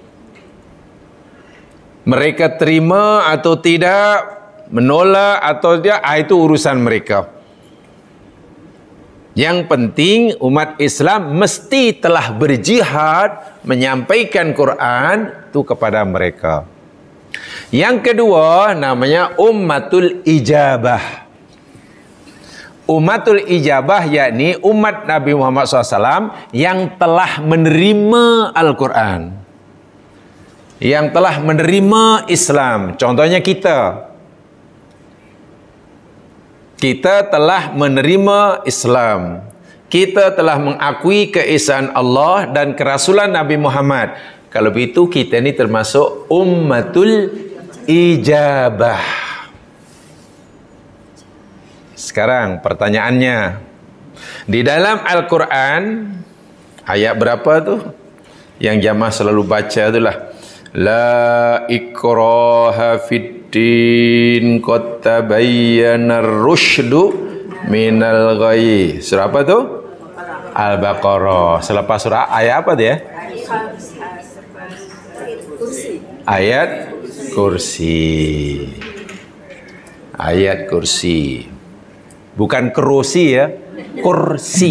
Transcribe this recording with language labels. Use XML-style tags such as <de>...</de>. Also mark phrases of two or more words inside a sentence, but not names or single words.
<ms>Mereka terima atau tidak, menolak atau tidak, itu urusan mereka. Yang penting umat Islam mesti telah berjihad menyampaikan Quran itu kepada mereka. Yang kedua namanya</ms> <ar>أمة الإجابة. أمة الإجابة</ar> <ms>yakni umat Nabi Muhammad SAW yang telah menerima Al-Quran, yang telah menerima Islam. Contohnya kita telah menerima Islam. Kita telah mengakui keesaan Allah dan kerasulan Nabi Muhammad. Kalau begitu kita ini termasuk</ms> <ar>أمة الإجابة.</ar> <ms>Sekarang pertanyaannya, di dalam Al-Quran ayat berapa tu yang jamaah selalu baca itulah,</ms> <ar>لا إكراه في الدين قد تبين الرشد من الغي.</ar> <ms>Surah apa tu? Al-Baqarah. Selepas surah ayat apa dia? Ayat kursi. Ayat kursi. Bukan kerusi ya, kursi.</ms>